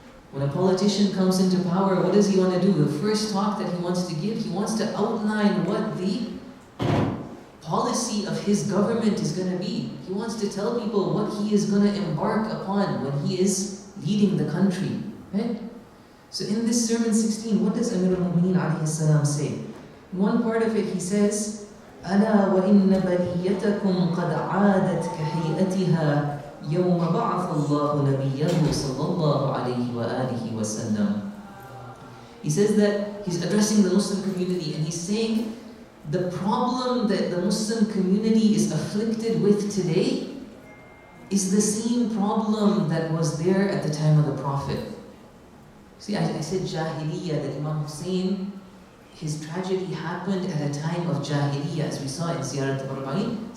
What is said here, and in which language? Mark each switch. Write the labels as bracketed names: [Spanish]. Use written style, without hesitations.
[English] When a politician comes into power, what does he want to do? The first talk that he wants to give, he wants to outline what the policy of his government is going to be. He wants to tell people what he is going to embark upon when he is leading the country. Right? So in this sermon 16, what does Amir al-Mu'mineen alayhi salam say? In one part of it he says, [Arabic] أَلَا وَإِنَّ بَلِيَّتَكُمْ قَدْ عَادَتْ كَحَيْئَتِهَا يوم بعث الله نبيه صلى الله عليه وآله وسلم. [English] He says that he's addressing the Muslim community and he's saying the problem that the Muslim community is afflicted with today is the same problem that was there at the time of the Prophet. See, I said Jahiliyyah, that Imam Hussein, his tragedy happened at a time of Jahiliyyah, as we saw in Ziyarat Arbaeen.